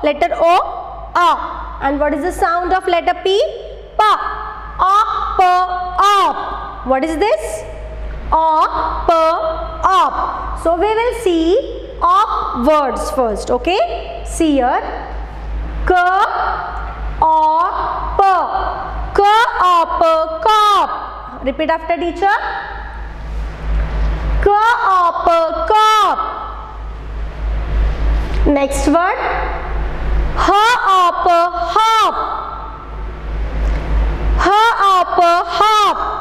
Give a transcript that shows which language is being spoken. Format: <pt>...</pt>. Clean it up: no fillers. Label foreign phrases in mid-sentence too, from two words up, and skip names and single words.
<en>Letter O? A. And what is the sound of letter P? Pa. Op. Op. What is this? Op. Op. So we will see op words first. Okay, see here. K. Op. K. Op. Cop. Repeat after teacher. Cop. Cop. Next word. Hop. Hop. Hop. Hop.</en>